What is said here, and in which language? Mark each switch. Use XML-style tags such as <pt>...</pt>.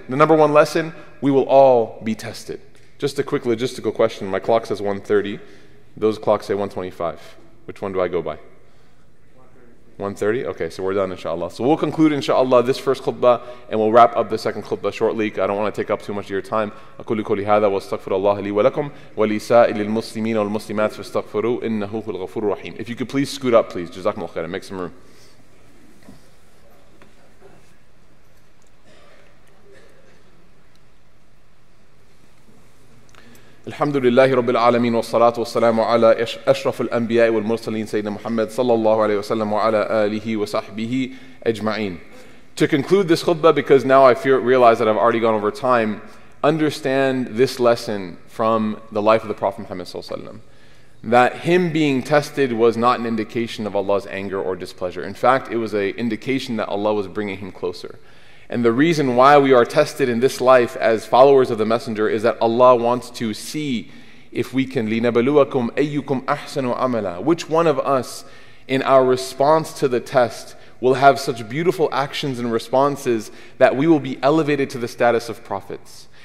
<en>The number one lesson, we will all be tested. Just a quick logistical question. My clock says 1:30. Those clocks say 1:25. Which one do I go by? 1:30? Okay, so we're done inshallah. So we'll conclude inshallah this first khutbah and we'll wrap up the second khutbah shortly. I don't want to take up too much of your time.</en> <ar>أقول قولي هذا وأستغفر الله لي ولكم ولسائر المسلمين والمسلمات فاستغفروه إنه هو الغفور الرحيم.</ar> <en>If you could please scoot up, please. Jazakumullah khairan. Make some room.</en> <ar>الحمد لله رب العالمين والصلاة والسلام على أشرف الأنبياء والمرسلين سيدنا محمد صلى الله عليه وسلم وعلى آله وصحبه أجمعين.</ar> <en>To conclude this khutbah, because now I realize that I've already gone over time, understand this lesson from the life of the Prophet Muhammad</en> <ar>صلى الله عليه وسلم,</ar> <en>that him being tested was not an indication of Allah's anger or displeasure. In fact, it was an indication that Allah was bringing him closer. And the reason why we are tested in this life as followers of the Messenger is that Allah wants to see if we can</en> <ar>لِنَبَلُوَكُمْ أَيُّكُمْ أَحْسَنُ عَمَلًا,</ar> <en>which one of us in our response to the test will have such beautiful actions and responses that we will be elevated to the status of prophets.</en>